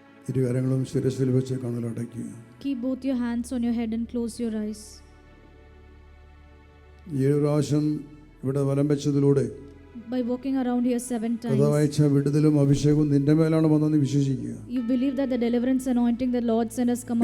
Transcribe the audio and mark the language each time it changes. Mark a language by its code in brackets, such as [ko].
[ml] ഇരുകരങ്ങളും ശിരസിൽ വെച്ച് കണ്ണുകളടയ്ക്കുക. [en] Keep both your hands on your head and close your eyes. [ml] 7 പ്രാവശ്യം ഇവിടെ വലം വെച്ചതിലൂടെ [en] By walking around here 7 times, [ml] കഥാവായിച്ച വിടുതലും അഭിഷേകവും നിന്റെ മേലാണ് വന്നെന്ന് വിശ്വസിക്കുക. [en] you believe that the deliverance anointing the Lord sent has come